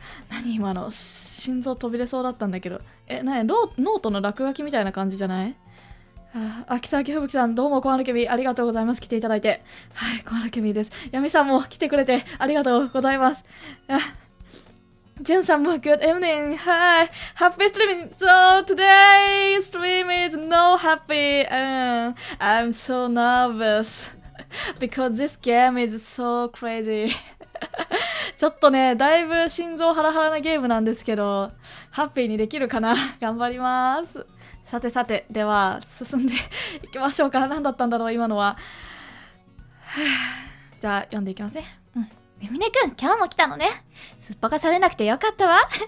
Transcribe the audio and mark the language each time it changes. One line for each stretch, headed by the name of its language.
Japanese: 何今の、心臓飛び出そうだったんだけど。ノートの落書きみたいな感じじゃない？秋田明吹さん、どうも、コハルケミありがとうございます。来ていただいて。はい、コハルケミです。ヤミさんも来てくれてありがとうございます。ジュンさんも
English: Good evening. Hi. Happy streaming. So today's stream is no happy. I'm so nervous because this game is so crazy.
Japanese: ちょっとね、だいぶ心臓ハラハラなゲームなんですけど、ハッピーにできるかな？頑張ります。さて、では進んでいきましょうか。何だったんだろう、今のは。じゃあ、読んでいきますね。ミネくん、今日も来たのね。すっぱかされなくてよかったわ。